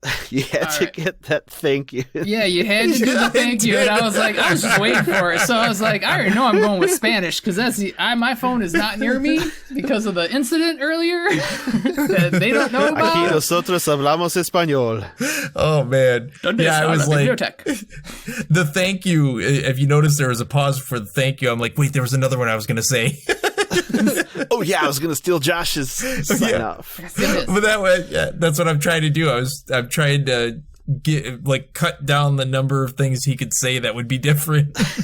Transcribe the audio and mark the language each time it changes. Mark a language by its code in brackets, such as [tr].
[en] You had to get that thank you. Yeah, you had to do the thank you, and I was just waiting for it. So I was like, I already know I'm going with Spanish because my phone is not near me because of the incident earlier that they don't know about. [es] Aquí nosotros hablamos español. [en] Oh man, yeah, I was like, the thank you. If you notice, there was a pause for the thank you. I'm like, wait, there was another one I was going to say. Oh yeah, I was gonna steal Josh's sign off. But that way, yeah, that's what I'm trying to do. I'm trying to cut down the number of things he could say that would be different.